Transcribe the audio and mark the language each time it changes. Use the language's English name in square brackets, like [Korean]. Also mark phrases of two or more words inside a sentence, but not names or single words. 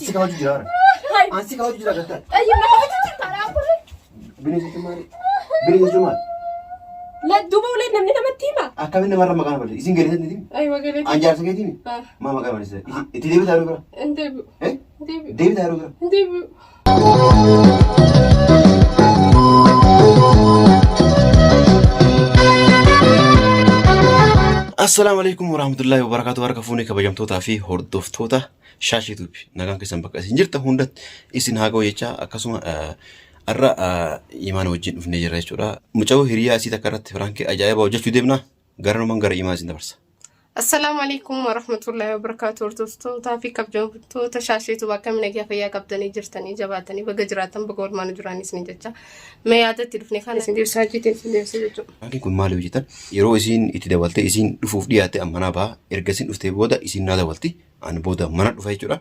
[Oromo] Ansi kabaju jira. Ansi kabaju jira gata. Ayyo nama hojjetu taraa kure. Bineensa jechuun maali? Bineensa jechuun maali? La duuba ulee namni namatti hima. Akkamitti namarra maqaan barreessa? Isin galeessatti ni timi? Aywa galeetti. Anjaarsa keetiin? Maa maqaa barreessa? Itti deebitaa yeroo bira? Deebi'u. Deebi'u. Deebitaa yeroo bira? Deebi'u. [Arabic] السلام عليكم ورحمة الله وبركاته. [Oromo] Warga fuuni kabajamtoota fi hordoftoota Shaash YouTube. Nagaan keessan bakka isin jirtan hundatti isin haa ga'u jecha akkasuma har'a imaana wajjin dhufnee jirra jechuudha. Mucaa hiriyaa asii takka irratti firaankii ajaa'ibaa hojjechuu deemna. Garanumaan gara imaa isin dabarsa. [Arabic] السلام عليكم ورحمة الله وبركاته. [Oromo] Hordoftoota fi kabajamtoota Shaash YouTube akkam nagaa fayyaa qabdanii jirtanii jabaatanii baga jiraatan baga oolmaan jiraanis ni jecha. Mee yaadatti dhufnee kan isin deebisaa jirtan isin deebisee jechuudha. Firaankii kun maali hojjetan? Yeroo isin itti dabaltee isin dhufuuf dhiyaatte ammanaa baha. Erga isin dhuftee booda isin naa dabalti. Ani booda mana dhufa jechuudha.